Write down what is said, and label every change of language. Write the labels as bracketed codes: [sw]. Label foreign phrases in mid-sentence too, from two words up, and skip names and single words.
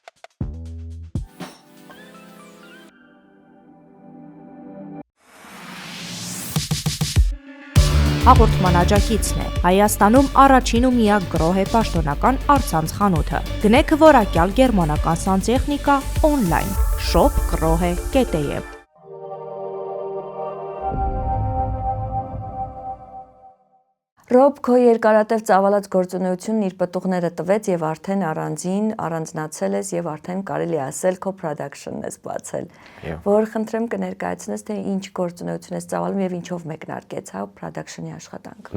[hy] Հաղորդման աջակիցն է Հայաստանում առաջին ու միակ գրոհե պաշտոնական առցանց խանութը։ Գնեք որակյալ գերմանական սանտեխնիկա օնլայն shop.grohe.am Ռոբ, քո երկարատև ծավալած գործունեությունն իր պտուղները տվեց եւ արդեն առանձնացել ես եւ արդեն կարելի ասել քո production-ն ես բացել։ Որ խնդրեմ կներկայացնես թե ինչ գործունեություն ես ծավալում եւ ինչով մեկնարկեց հա production-ի աշխատանքը։